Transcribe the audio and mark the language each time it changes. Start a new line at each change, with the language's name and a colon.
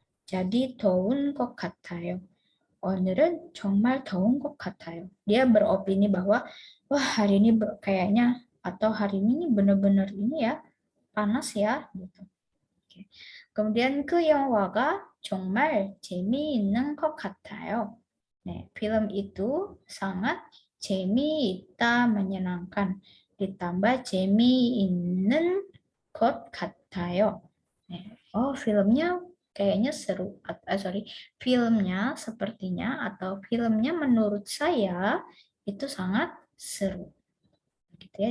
Indonesian: jadi
Korean: 더운 것 같아요. 오늘은 정말 더운 것 같아요.
Indonesian: Dia beropini bahwa wah hari ini kayaknya atau hari ini benar-benar ini ya panas ya gitu. Oke. Kemudian
Korean: 그 영화가 정말 재미있는 것 같아요.
Indonesian: 네, film itu sangat 재미있다 menyenangkan ditambah
Korean: 재미있는 것 같아요.
Indonesian: 네. Oh, filmnya kayaknya seru. Filmnya sepertinya atau filmnya menurut saya itu sangat seru. Gitu ya.